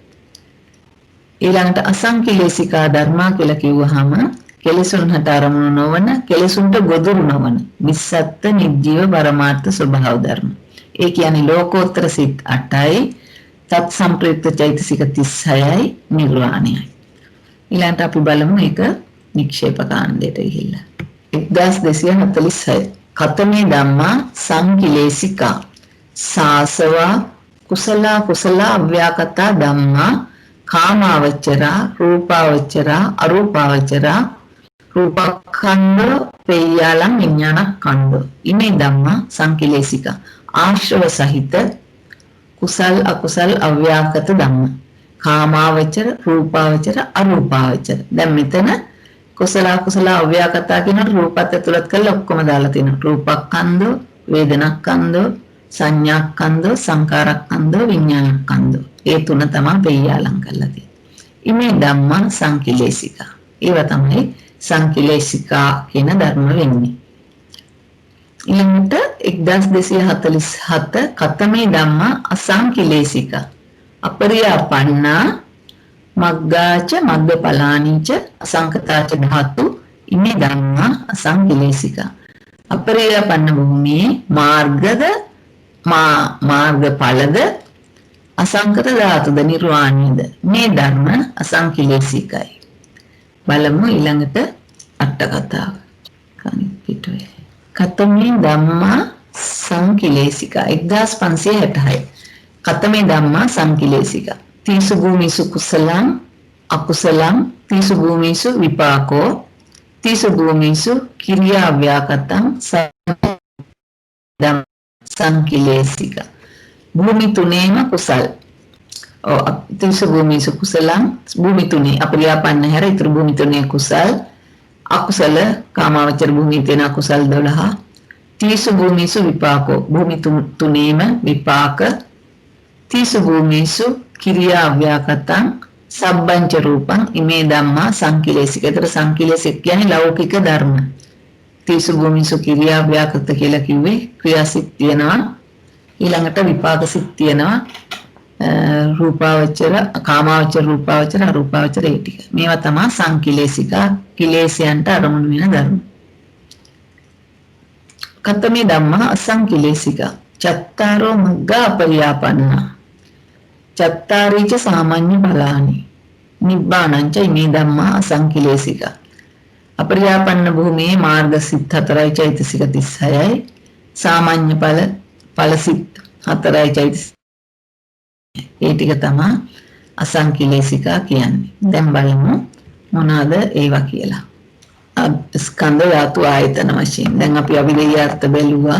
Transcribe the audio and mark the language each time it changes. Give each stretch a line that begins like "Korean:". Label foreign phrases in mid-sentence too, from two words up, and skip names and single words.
Sinhala: ඊළඟට අසංකිලේශිකා ධර්මා කියලා කිව්වහම කෙලෙසුන්ට අරමුණු නොවන, කෙලෙසුන්ට ගොදුරු නොවන නිස්සත්ත්ව නිජීව පරමාර්ථ ස්වභාව ධර්ම. ඒ කියන්නේ ලෝකෝත්තර සිත් 8යි, තත් සංප්‍රයුක්ත චෛතසික 36යි, නිර්වාණයයි. ඊළඟට අපි බලමු ඒක නික්ෂේප කාණ්ඩයට ගිහිල්ලා 1246
Pali: කතමේ ධම්මා සංකිලේශිකා සාසවා කුසල අව්‍යාකතා ධම්මා කාමාවචරා රූපාවචරා අරූපාවචරා රූපඛණ්ඩ පේයාලං විඥානඛණ්ඩ ඉමේ ධම්මා සංකිලේශිකා
Sinhala: ආශ්‍රව සහිත කුසල් අකුසල් අව්‍යාකත ධම්ම කාමාවචර රූපාවචර අරූපාවචර. දැන් මෙතන කුසල අකුසල අව්‍යාකතා කියන රූපත් ඇතුළත් කරලා ඔක්කොම දාලා තියෙනවා. රූපක්ඛන්ධ, වේදනක්ඛන්ධ, සංඥාක්ඛන්ධ, සංකාරක්ඛන්ධ, විඥානක්ඛන්ධ. ඒ තුන තමයි පෙය්‍යාලං කරලා තියෙන්නේ.
Pali: ඉමේ ධම්මං සංකිලේශිකා.
Sinhala: ඒව තමයි සංකිලේශිකා කියන ධර්ම වෙන්නේ.
Pali: ඊළඟට 1247 කතමේ ධම්මා අසංකිලේශිකා අපරියාපන්නා මග්ගාච මග්ගඵලානිච අසංකතාච ධාතු ඉමේ ධම්මා අසංකිලේශිකා.
Sinhala: අපරියාපන්න භූමියේ මාර්ගද මාර්ගඵලද අසංකත ධාතුද නිර්වාණයද මේ ධර්ම අසංකිලේශිකයි. බලමු ඊළඟට අට කතාව. කණිත් පිටුවේ
Pali: කතමේ ධම්මා සංකිලේශිකා 1566 කතමේ ධම්මා සංකිලේශිකා තීසු භූමිසු කුසලං අකුසලං තීසු භූමිසු විපාකෝ තීසු භූමිසු කිරියා ව්‍යාකතං
Sinhala: සංකිලේශිකා භූමි තුනේම කුසල්
Pali: තීසු භූමිසු කුසලං
Sinhala: භූමි තුනේ අපරියාපන්න හැර ඉතුරු භූමි තුනේ කුසල් අකුසල කාමාවචර භූමියේ තියෙන අකුසල් 12
Pali: තීසු භූමිසු විපාකෝ
Sinhala: භූමි තුනේම විපාක
Pali: තීසු භූමිසු කිරියා ව්‍යාකතං සබ්බංච රූපං ඉමේ ධම්මා සංකිලේශික.
Sinhala: ඒතර සංකිලේශික කියන්නේ ලෞකික ධර්ම.
Pali: තීසු භූමිසු කිරියා ව්‍යාකත
Sinhala: කියලා කිව්වේ ක්‍රියාසිත තියෙනවා. ඊළඟට විපාක සිත් තියෙනවා. රූපාවචර කාමාවචර රූපාවචර අරූපාවචර ඒ ටික. මේවා තමයි සංකිලේශිකා කිලේශයන්ට අරමුණු වෙන ධර්ම.
Pali: කතමේ ධම්මා අසංකිලේශිකා චත්තාරෝ මග්ගා පරියාපන්නා චත්තාරීච සාමාන්‍ය බලානි නිබ්බානංච ඉමේ ධම්මා අසංකිලේශිකා
Sinhala: අපරියාපන්න භූමියේ මාර්ග සිත් 4යි චෛතසික 36යි සාමාන්‍ය ඵල සිත් 4යි චෛතසික ඒ ටික තමයි අසංකිලේශිකා කියන්නේ. දැන් බලමු මොනවාද ඒවා කියලා. ස්කන්ධ ධාතු ආයතන වශයෙන් දැන් අපි අවිදේය අර්ථ බැලුවා.